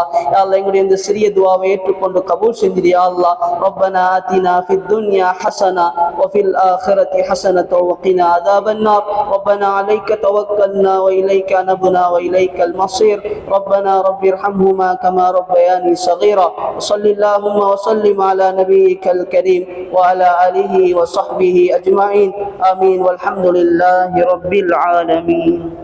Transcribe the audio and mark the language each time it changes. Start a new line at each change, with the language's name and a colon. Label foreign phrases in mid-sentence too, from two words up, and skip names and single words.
Arabic: يا الله,
Tamil: எங்களுடைய இந்த சிறிய துஆவை ஏற்றுக்கொண்டு கபூல் செஞ்சிடு
Arabic: يا الله. ربنا آتنا في الدنيا حسنة وفي الآخرة حسنة وقنا عذاب النار. ربنا عليك توكلنا وإليك أنبنا وإليك المصير. ربنا رب ارحمهما كما ربياني صغيرا. وصل اللهم وسلم على نبيك الكريم وعلى آله وصحبه أجمعين. آمين والحمد لله رب العالمين.